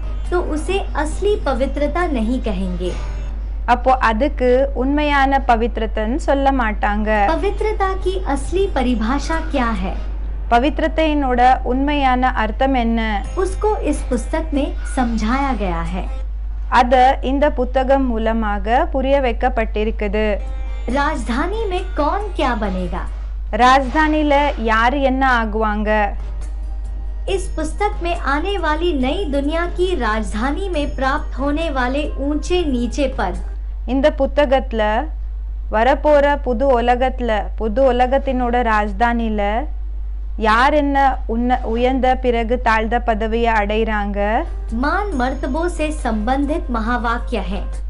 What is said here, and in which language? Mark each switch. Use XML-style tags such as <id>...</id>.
<hi>तो उसे असली पवित्रता नहीं कहेंगे.</hi> <ta>அப்போ அதுக்கு உண்மையான பவித்ரதைன்னு சொல்ல மாட்டாங்க.</ta> <hi>पवित्रता की असली परिभाषा क्या है?</hi> <ta>பவித்ரதையினோட உண்மையான அர்த்தம் என்ன?</ta> <hi>उसको इस पुस्तक में समझाया गया है.</hi> <ta>அத இந்த புத்தகம் மூலமாக புரிய வைக்கப்பட்டிருக்குது.</ta> <hi>राजधानी में कौन क्या बनेगा?</hi> <ta>ராஜதானில யாரு என்ன ஆகுவாங்க?</ta> <hi>इस पुस्तक में आने वाली नई दुनिया की राजधानी में प्राप्त होने वाले ऊंचे नीचे पद,</hi> <ta>இந்த புத்தகத்துல வரப்போற புது உலகத்தினோட ராஜதானில யார் என்ன உயர்ந்த பிறகு தாழ்ந்த பதவியை அடைறாங்க,</ta> <hi>मान मर्तबों से संबंधित महावाक्य है.</hi>